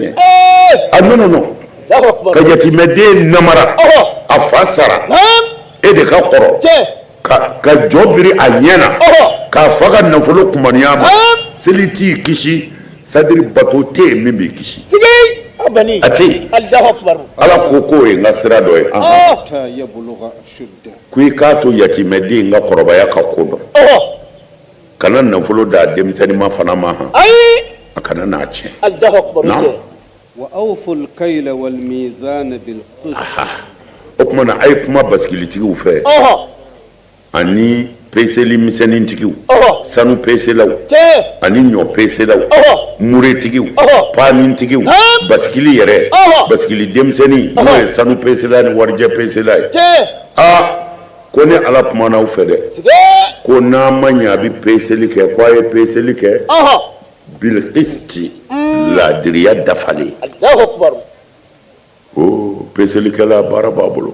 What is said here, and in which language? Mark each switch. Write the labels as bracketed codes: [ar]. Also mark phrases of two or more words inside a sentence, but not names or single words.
[bm] ye a non ka yatimɛden namara a fa sara e de ka kɔrɔ ka jɔ biri a ɲɛ na k'a fa ka nafolo kumaniya ma seli t'i kisi sadiri bato tɛ yen min b'i kisi a tɛ yen ala ko k'o ye n ka sira dɔ ye ko i k'a to yatimɛden n ka kɔrɔbaya ka ko dɔn kana nafolo d'a denmisɛnnin ma fana ma han a kana n'a tiɲɛ [ar] وأوفوا الكيل والميزان بالقسط [bm] o tuma na a ye kuma basigilitigiw fɛ ani peseli misɛnnintigiw sanu peselaw ani ɲɔ peselaw muretigiw panintigiw basigili yɛrɛ basigili denmisɛnnin n'o ye sanu pesela ni warijɛ pesela ye ko ni ala kumana aw fɛ dɛ ko n'a ma ɲɛ a bɛ peseli kɛ ko a ye peseli kɛ bilqisti laadiriya dafalen peselikɛla baara b'a bolo